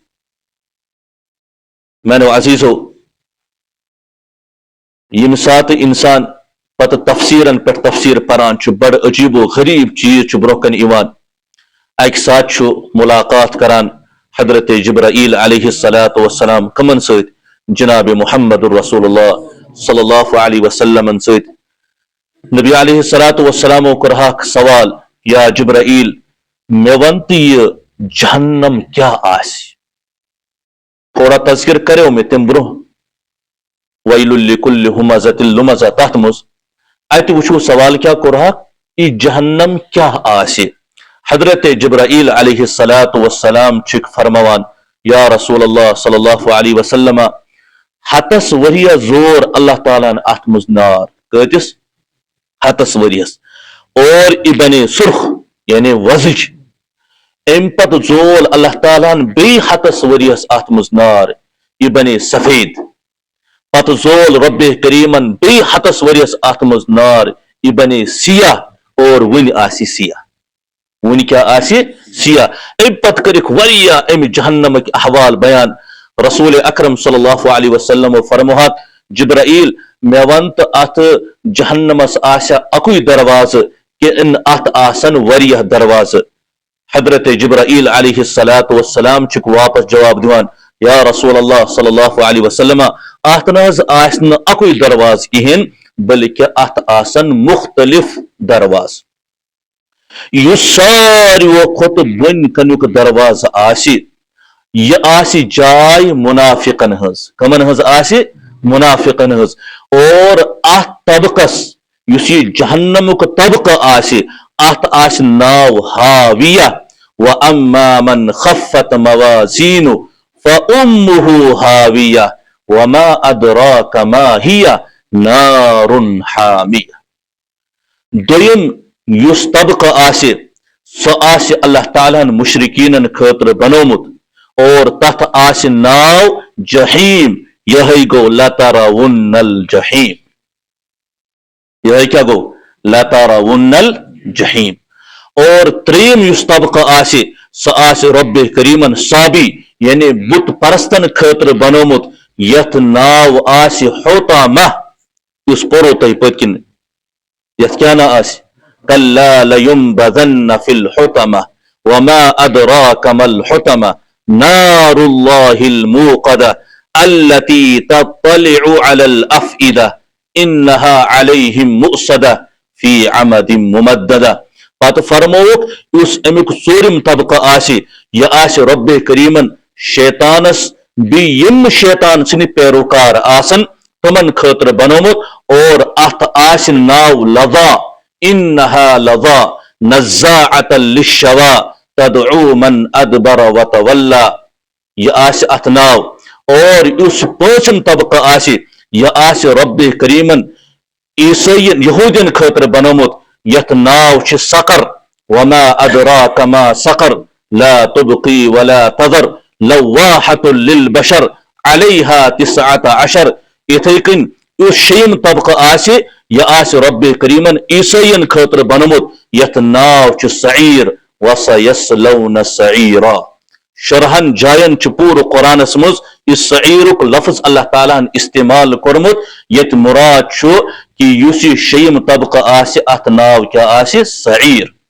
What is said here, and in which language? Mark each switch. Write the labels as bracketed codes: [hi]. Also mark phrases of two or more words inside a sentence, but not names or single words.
[ks] میانیو عزیٖزو ییٚمہِ ساتہٕ انسان پتہٕ تفسیٖرن پٮ۪ٹھ تفسیٖر پران چھُ بڑٕ عجیٖب و غریٖب چیٖز چھُ برونٛہہ کنہِ یِوان اکہِ ساتہٕ چھُ مُلاقات کران حضرت جبرائیل [ar] علیہ الصلاۃ [ks] والسلام کٕمن سۭتۍ جناب محمد رسول اللہ [ar] صلی اللہ علیہ وسلمن [ks] سۭتۍ نبی [ar] علیہ الصلاۃ والسلامو [ks] کوٚرہاکھ سوال یا جبرائیل مےٚ ون تہٕ یہِ جہنم کیٛاہ آسہِ تھوڑا تذکر کریو مےٚ تمہِ برونٛہہ [ar] ویل لکل ہمزۃ لمزہ [ks] تتھ منٛز اتہِ وٕچھو سوال کیٛاہ کوٚرہاکھ یہِ جہنم کیٛاہ آسہِ حضرت جبرائیل [ar] علیہ الصلاۃ والسلام [ks] چھِکھ فرماوان یا رسول اللہ [ar] صلی اللہ علیہ وسلم [ks] ہتس ؤریس زور اللہ تعالیٰ ہن اتھ منٛز نار کۭتِس ہتس ؤریس اور یہِ بنے سرخ یعنی وۄزٕج امہِ پتہٕ زول اللہ تعالیٰ ہن بیٚیہِ ہتس ؤریس اتھ منٛز نار یہِ بنے سفید پتہٕ زول رۄبِ کریٖمن بیٚیہِ ہتس ؤریس اتھ منٛز نار یہِ بنے سیاہ اور وُنہِ آسہِ سیاہ وُنہِ کیٛاہ آسہِ سیاہ امہِ پتہٕ کٔرِکھ واریاہ امہِ جہنمٕکۍ احوال بیان رسول اکرم [ar] صلی اللہ علیہ وسلمو [ks] فرموہاکھ جبرائیل مےٚ ون تہٕ اتھ جہنمس آسیا اکُے دروازٕ کِنہٕ اتھ آسن واریاہ دروازٕ حضرت جبرائیل [ar] علیہ الصلاۃ والسلام [ks] چھِکھ واپس جواب دِوان یا رسول اللہ [ar] صلی اللہ علیہ وسلم [ks] اتھ نہ حظ آسہِ نہٕ اکُے دروازٕ کِہینۍ بلکہِ اتھ آسن مختلف دروازٕ یُس ساروٕیو کھۄتہٕ بۄنہِ کَنیُک دروازٕ آسہِ یہ آسی جائے منافقن ہز کمن ہز آسی منافقن ہز اور ات طبقس یس یہ جہنمک طبقہ آسی ات آسی ناو ہاویہ [ar] وَأَمَّا مَنْ خَفَّتْ مَوَازِينُهُ فَأُمُّهُ هَاوِيَةٌ وَمَا أَدْرَاكَ مَا هِيَ نَارٌ [ks] حَامِيَةٌ دویم یس طبقہ آسی سو آسی اللہ تعالیٰ مشرکین خاطر بنومت اور تتھ آسی ناو جہیم یہ گو [ar] لَتَرَوُنَّ الْجَحِيمَ [ks] یہ کیا گو [ar] لَتَرَوُنَّ الْجَحِيمَ [ks] اور تریم یس طبقہ آسی سو آسی رب کریمن صابی یعنی بت پرستن خاطر بنومت یت ناو آسی حطامہ اس پورو تہ پتکن یت کیا نا آسی [ar] کلا لینبذن فی الحطمہ وما ادراک ما الحطمہ نار اللہ الموقدہ التي تطلع على الافئدہ انها علیہم مؤصدہ فی عمد ممددہ [ks] پتہ فرموک اس امیک ژوٗرِم طبقہ آسی یہ آسی رب کریمن شیطانس یم شیطان سن پیروکار آسن تمن خاطر بنومت اور ات آسی ناو لظا [ar] انها لظا نزاعة للشوا تدعو من ادبر وتولى [ks] یہ آسی ات ناو اور اس پانچم طبقہ آسی یہ آسی رب کریمن عیسائین یہودین خاطر بنومت یت ناو چھ سقر [ar] وما ادراک ما سقر لا تبقی ولا تذر لواحة للبشر علیہا [ks] 19 اتھے کن اس شیم طبقہ آسی یہ آسی رب کریمن عیسائین خاطر بنومت یت ناو چھ سعیر [ar] وسیصلون سعیرا [ks] شرحن جائن چھ پور قرآنس مز اس سعیرک لفظ اللہ تعالیٰ استعمال کرمت یت مراد چھ کہ یوسی شیم طبقہ آسی ات ناو کیا آسی سعیر